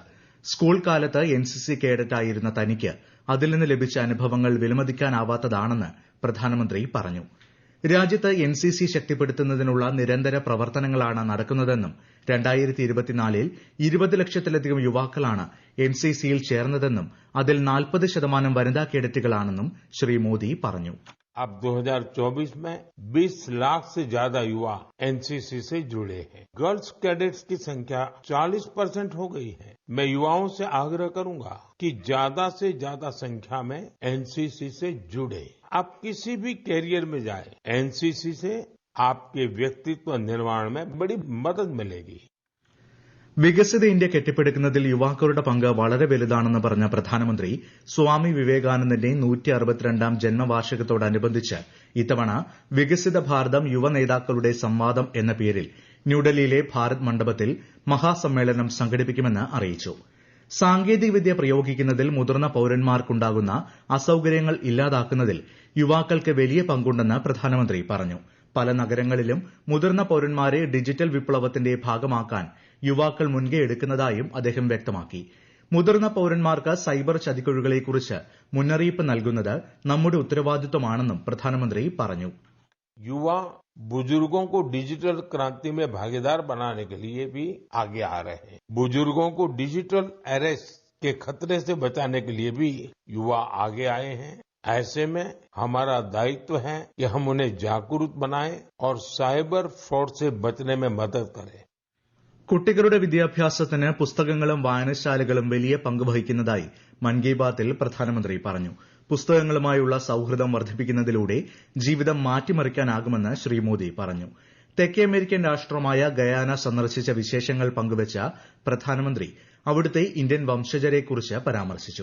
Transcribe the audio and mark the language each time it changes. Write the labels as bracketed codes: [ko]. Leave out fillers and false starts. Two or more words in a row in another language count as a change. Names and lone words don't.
[ml] സ്കൂൾ കാലത്ത് എൻസിസി കേഡറ്റായിരുന്ന തനിക്ക് അതിൽ നിന്ന് ലഭിച്ച അനുഭവങ്ങൾ വിലമതിക്കാനാവാത്തതാണെന്ന് പ്രധാനമന്ത്രി പറഞ്ഞു. രാജ്യത്ത് എൻസിസി ശക്തിപ്പെടുത്തുന്നതിനുള്ള നിരന്തര പ്രവർത്തനങ്ങളാണ് നടക്കുന്നതെന്നും 2024ൽ 20 ലക്ഷത്തിലധികം യുവാക്കളാണ് എൻസിസിയിൽ ചേർന്നതെന്നും അതിൽ 40% വനിതാ കേഡറ്റുകളാണെന്നും ശ്രീ മോദി പറഞ്ഞു. [hi] अब 2024 में 20 लाख से ज्यादा युवा एनसीसी से जुड़े हैं. [en] girls cadets [hi] की संख्या 40% हो गई है. मैं युवाओं से आग्रह करूंगा कि ज्यादा से ज्यादा संख्या में एनसीसी से जुड़े. आप किसी भी कैरियर में जाए, एनसीसी से आपके व्यक्तित्व निर्माण में बड़ी मदद मिलेगी. [ml] വികസിത ഇന്ത്യ കെട്ടിപ്പടുക്കുന്നതിൽ യുവാക്കളുടെ പങ്ക് വളരെ വലുതാണെന്ന് പറഞ്ഞ പ്രധാനമന്ത്രി സ്വാമി വിവേകാനന്ദന്റെ 162ാം ജന്മവാർഷികത്തോടനുബന്ധിച്ച് ഇത്തവണ വികസിത ഭാരതം യുവ നേതാക്കളുടെ സംവാദം എന്ന പേരിൽ ന്യൂഡൽഹിയിലെ ഭാരത് മണ്ഡപത്തിൽ മഹാസമ്മേളനം സംഘടിപ്പിക്കുമെന്ന് അറിയിച്ചു. സാങ്കേതികവിദ്യ പ്രയോഗിക്കുന്നതിൽ മുതിർന്ന പൌരന്മാർക്കുണ്ടാകുന്ന അസൌകര്യങ്ങൾ ഇല്ലാതാക്കുന്നതിൽ യുവാക്കൾക്ക് വലിയ പങ്കുണ്ടെന്ന് പ്രധാനമന്ത്രി പറഞ്ഞു. പല നഗരങ്ങളിലും മുതിർന്ന പൌരന്മാരെ ഡിജിറ്റൽ വിപ്ലവത്തിന്റെ ഭാഗമാക്കാൻ യുവാക്കൾ മുൻകൈ എടുക്കുന്നതായും അദ്ദേഹം വ്യക്തമാക്കി. മുതിർന്ന പൌരന്മാർക്ക് സൈബർ ചതിക്കുഴികളെക്കുറിച്ച് മുന്നറിയിപ്പ് നൽകുന്നത് നമ്മുടെ ഉത്തരവാദിത്വമാണെന്നും പ്രധാനമന്ത്രി പറഞ്ഞു. [hi] युवा बुजुर्गों को डिजिटल क्रांति में भागीदार बनाने के लिए भी आगे आ रहे हैं. बुजुर्गों को [en] digital arrest [hi] के खतरे से बचाने के लिए भी युवा आगे आए हैं. ऐसे में हमारा दायित्व है कि हम उन्हें जागरूक बनाएं और [en] cyber fraud [hi] से बचने में मदद करें. [ml] കുട്ടികളുടെ വിദ്യാഭ്യാസത്തിന് പുസ്തകങ്ങളും വായനശാലകളും വലിയ പങ്ക് വഹിക്കുന്നതായി മൻ കി ബാത്തിൽ പ്രധാനമന്ത്രി പറഞ്ഞു. പുസ്തകങ്ങളുമായുള്ള സൌഹൃദം വർദ്ധിപ്പിക്കുന്നതിലൂടെ ജീവിതം മാറ്റിമറിക്കാനാകുമെന്ന് ശ്രീ മോദി പറഞ്ഞു. തെക്കേ അമേരിക്കൻ രാഷ്ട്രമായ ഗയാന സന്ദർശിച്ച വിശേഷങ്ങൾ പങ്കുവച്ച പ്രധാനമന്ത്രി അവിടുത്തെ ഇന്ത്യൻ വംശജരെക്കുറിച്ച് പരാമർശിച്ചു.